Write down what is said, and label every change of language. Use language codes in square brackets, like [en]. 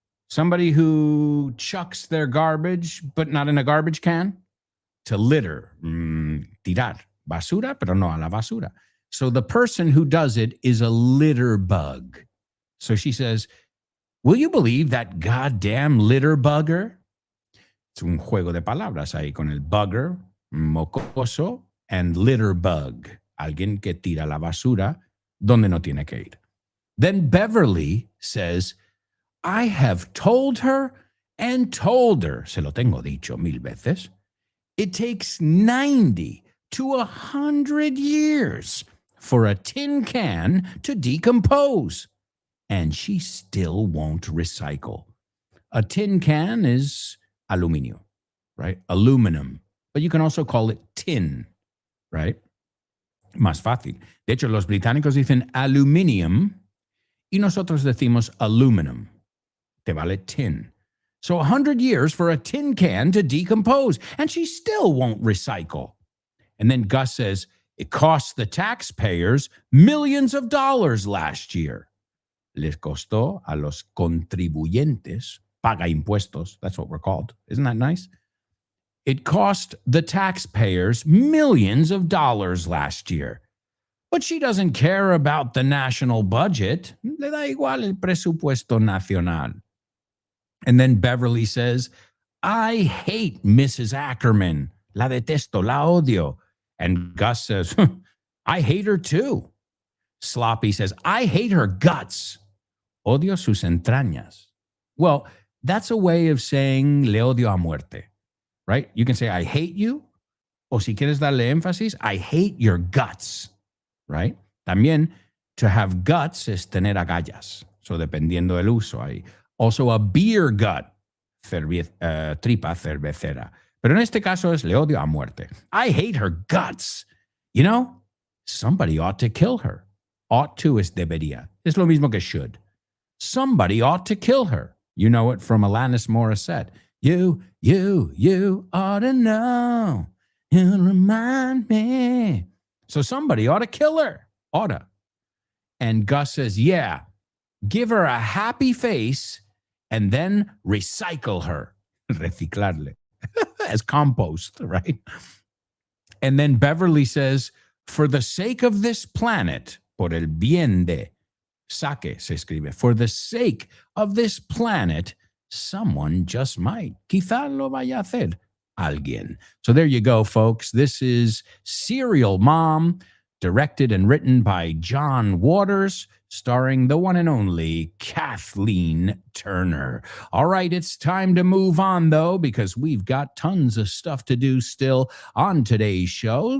[en] Somebody who chucks their garbage, but not in a garbage can. [es] To litter, tirar, basura, pero no a la basura. [en] So the person who does it is a litter bug. So she says, will you believe that goddamn litter bugger? [es] Es un juego de palabras ahí con el bugger, mocoso, [en] and litter bug. [es] Alguien que tira la basura donde no tiene que ir. [en] Then Beverly says, I have told her and told her, [es] se lo tengo dicho 1000 veces, [en] it takes 90 to 100 years for a tin can to decompose. And she still won't recycle. A tin can is aluminio, right? Aluminum. But you can also call it tin, right? [es] Más fácil. De hecho, los británicos dicen aluminium y nosotros decimos aluminum. Te vale tin. [en] So 100 years for a tin can to decompose, and she still won't recycle. And then Gus says, it cost the taxpayers millions of dollars last year. [es] Les costó a los contribuyentes, paga impuestos, [en] that's what we're called. Isn't that nice? It cost the taxpayers millions of dollars last year. But she doesn't care about the national budget. [es] Le da igual el presupuesto nacional. [en] And then Beverly says, I hate Mrs. Ackerman. [es] La detesto, la odio. [en] And Gus says, I hate her too. Sloppy says, I hate her guts. [es] Odio sus entrañas. [en] Well, that's a way of saying [es] le odio a muerte, [en] right? You can say, I hate you. [es] O si quieres darle énfasis, [en] I hate your guts, right? [es] También, [en] to have guts [es] es tener agallas. So, dependiendo del uso. [en] Hay also a beer gut, [es] tripa cervecera. Pero en este caso es le odio a muerte. [en] I hate her guts. You know, somebody ought to kill her. Ought to [es] es debería. Es lo mismo que [en] should. Somebody ought to kill her. You know it from Alanis Morissette. You ought to know. You remind me. So somebody ought to kill her. Oughta. And Gus says, yeah, give her a happy face, and then recycle her. [es] Reciclarle. [en] As compost, right? And then Beverly says, for the sake of this planet, [es] por el bien de, saque se escribe, [en] for the sake of this planet, someone just might. [es] Quizá lo vaya a hacer alguien. [en] So there you go, folks. This is Serial Mom, directed and written by John Waters, starring the one and only Kathleen Turner. All right, it's time to move on, though, because we've got tons of stuff to do still on today's show.